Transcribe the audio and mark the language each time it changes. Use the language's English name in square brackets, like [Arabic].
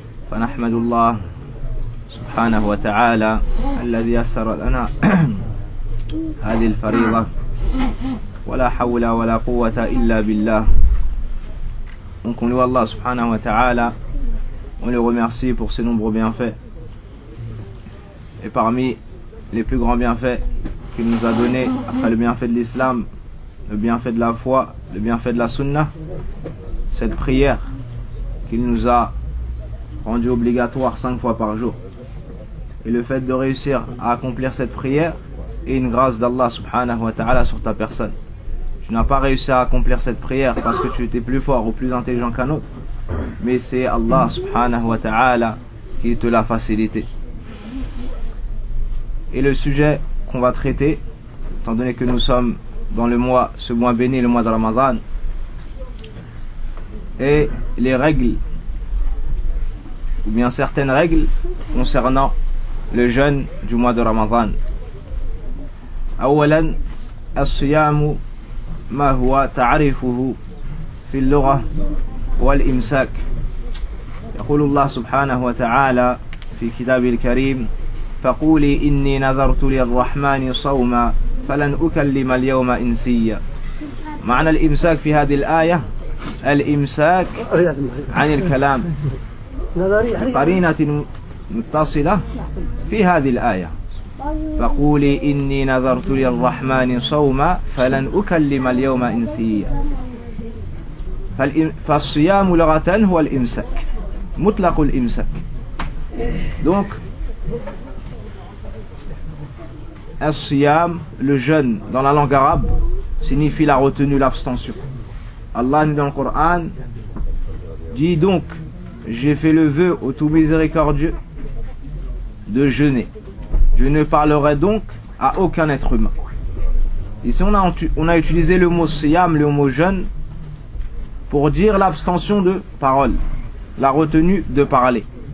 [Arabic] فنحمد الله سبحانه وتعالى الذي يسر لنا هذه الفريضة ولا حول ولا قوة إلا بالله [French] Donc on loue Allah subhanahu wa ta'ala, on le remercie pour ses nombreux bienfaits. Et parmi les plus grands bienfaits qu'il nous a donné, après le bienfait de l'islam, le bienfait de la foi, le bienfait de la sunnah, cette prière qu'il nous a rendue obligatoire 5 fois par jour. Et le fait de réussir à accomplir cette prière est une grâce d'Allah subhanahu wa ta'ala sur ta personne. Tu n'as pas réussi à accomplir cette prière parce que tu étais plus fort ou plus intelligent qu'un autre. Mais c'est Allah subhanahu wa ta'ala qui te l'a facilité. Et le sujet qu'on va traiter, étant donné que nous sommes dans le mois, ce mois béni, le mois de Ramadan, est les règles, ou bien certaines règles concernant le jeûne du mois de Ramadan. [Arabic] Awalan, as-siyamu ما هو تعريفه في اللغة والإمساك يقول الله سبحانه وتعالى في كتاب الكريم فقولي إني نذرت للرحمن صوما فلن أكلم اليوم إنسيا معنى الإمساك في هذه الآية الإمساك عن الكلام قرينة متصلة في هذه الآية فقولي إني نذرت للرحمن صوما فلن أكلم اليوم إنسيا فالصيام لغة هو الإمساك مطلق الإمساك [French] donc [Arabic] الصيام [French] le jeûne dans la langue arabe signifie la retenue, l'abstention. Allah dit dans le Coran dit donc j'ai fait le vœu au tout miséricordieux de jeûner. Je ne parlerai donc à aucun être humain. Ici, on a utilisé le mot siyam, le mot jeûne, pour dire l'abstention de parole, la retenue de parler.